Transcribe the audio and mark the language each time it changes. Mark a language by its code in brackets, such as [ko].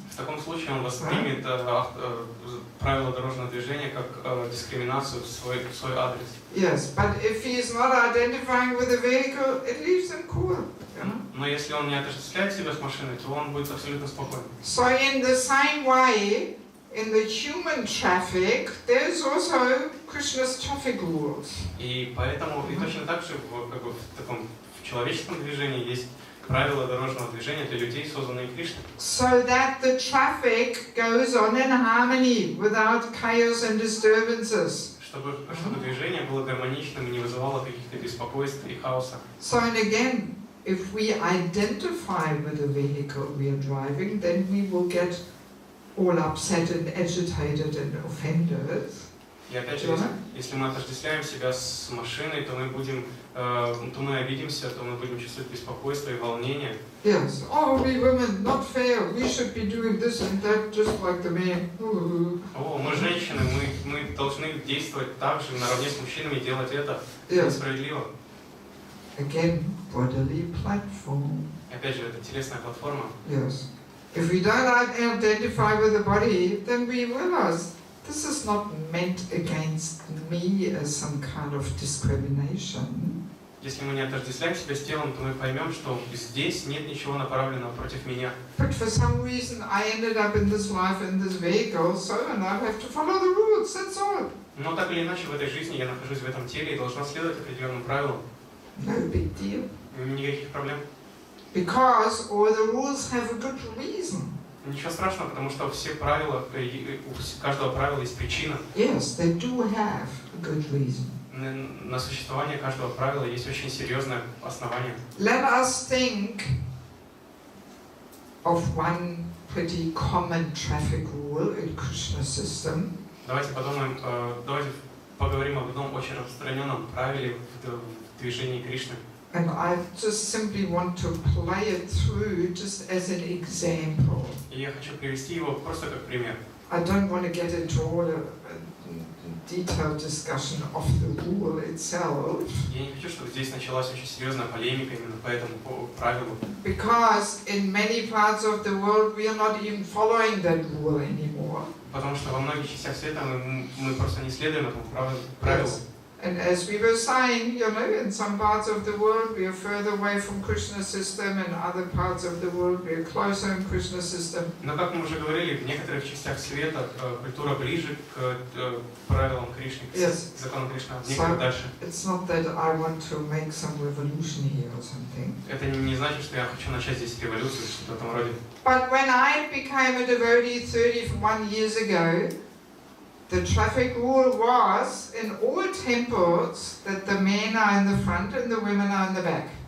[ru] В таком случае он воспримет правила дорожного движения как дискриминацию в свой адрес. [en] Yes, but if he is not identifying with the vehicle, it leaves him cool. [ru] Но если он не отождествляет себя с машиной, то он будет абсолютно спокоен. [en] So in the same way, in the human traffic, there's also Krishna's traffic rules. [ru] И поэтому, и точно так же в человеческом движении есть правила дорожного движения для людей, созданные Кришной. [en] So that the traffic goes on in harmony without chaos and disturbances. [ru] Чтобы движение было гармоничным и не вызывало каких-то беспокойств и хаоса. [en] So and again, if we identify with the vehicle we are driving, then we will get all upset and agitated and offended. [ru] И опять же, если мы отождествляем себя с машиной, то мы обидимся, то мы будем чувствовать беспокойство и волнение. [en] Yes. Oh, we women, not fair. We should be doing this and that, just like the men. [ru] О, мы женщины, мы должны действовать так же, наравне с мужчинами, делать это несправедливо. [en] Again, bodily platform. [ru] Опять же, это телесная платформа. [en] Yes. If we don't identify with the body, then we realize this is not meant against me as some kind of discrimination. [ru] Если мы не отождествляем себя с телом, то мы поймем, что здесь нет ничего направленного против меня. [en] But for some reason I ended up in this life in this vehicle, so and I have to follow the rules, that's all. [ru] Но так или иначе в этой жизни я нахожусь в этом теле и должна следовать определенным правилам. [en] No big deal. [ru] Никаких проблем. [en] Because all the rules have a good reason. [ru] Ничего страшного, потому что все правила, у каждого правила есть причина. [en] Yes, they do have a good reason. [ru] На существование каждого правила есть очень серьезное основание. [en] Let us think of one pretty common traffic rule in Krishna's system. [ru] Давайте поговорим об одном очень распространенном правиле в движении Кришны. [en] And I just simply want to play it through just as an example. [ru] И я хочу привести его просто как пример. [en] I don't want to get into all a detailed discussion of the rule itself. [ru] Я не хочу, чтобы здесь началась очень серьезная полемика именно по этому правилу. [en] Because in many parts of the world we are not even following that rule anymore. [ru] Потому что во многих частях света мы просто не следуем этому правилу. [en] Yes. And as we were saying, in some parts of the world we are further away from Krishna's system, and other parts of the world we are closer in Krishna's system. [ru] Но как мы уже говорили, в некоторых частях света культура ближе к правилам Кришны, к законам Кришны, в некоторых дальше. [en] It's not that I want to make some revolution here or something. [ru] Это не значит, что я хочу начать здесь революцию, что-то в этом роде. [en] But when I became a devotee 31 years ago, the traffic rule was in all temples that the men are in the front and the women are in the back.